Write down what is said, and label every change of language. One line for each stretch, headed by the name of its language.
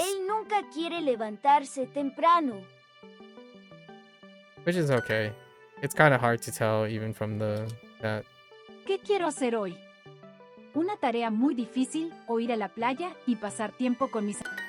Spanish: Él nunca quiere levantarse temprano.
English: okay. It's kind of hard to tell even from that.
Spanish: ¿Qué quiero hacer hoy? Una tarea muy difícil o ir a la playa y pasar tiempo con mis